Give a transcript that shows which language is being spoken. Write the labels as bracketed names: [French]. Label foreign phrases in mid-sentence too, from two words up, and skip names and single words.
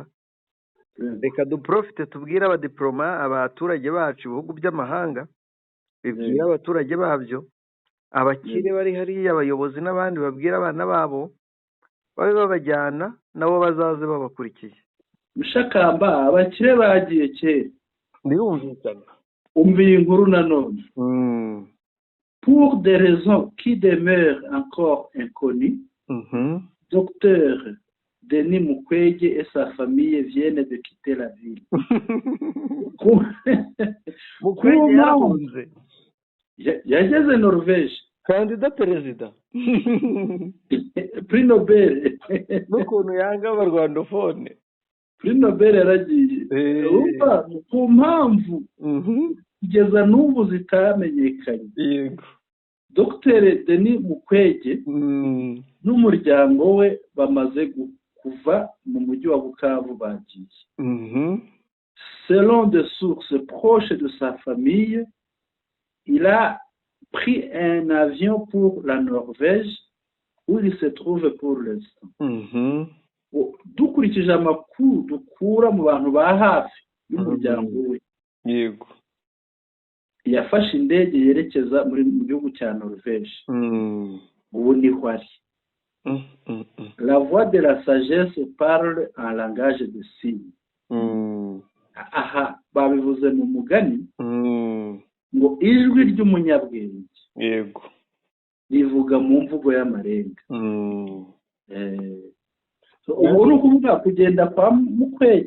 [Kinyarwanda] reka duprofite tubwire abadiploma, abaturage bacu, ibihugu by'amahanga bibwira abaturage babyo, abakire bari hariya, abayobozi n'abandi babwira abana babo, babe babajyana nabo bazaze babakurikiye. Mushakamba, abakire bagiye kera. Birumvikana. Umviye inkuru nanone. [French] Pour des raisons qui demeurent encore inconnues, Docteur Denis Mukwege et sa famille viennent de quitter la ville. [Kinyarwanda] Mukwege yarahunze. Yageze Norvège. Kandida perezida. Prix Nobel. N'ukuntu yanga abarwandofone. Prix Nobel yaragiye. Urumva ku mpamvu kugeza n'ubu zitamenyekanye. Yego. Dr Denis Mukwege n'umuryango we bamaze kuva mu mujyi wa Bukavu bagiye. [French] Selon des sources proches de sa famille, il a pris un avion pour la Norvège où il se trouve pour l'instant. [Kinyarwanda] Dukurikije amakuru dukura mu bantu ba hafi y'umuryango we, yego, yafashe indege yerekeza mu gihugu cya Norvège. Ubu niho ari. [French] La voix de la sagesse parle en langage de signes. [Kinyarwanda] Aha babivuze mu mugani ngo ijwi ry'umunyabwenge, yego, rivuga mu mvugo y'amarenga. Ubu ni ukuvuga kugenda kwa Mukwege.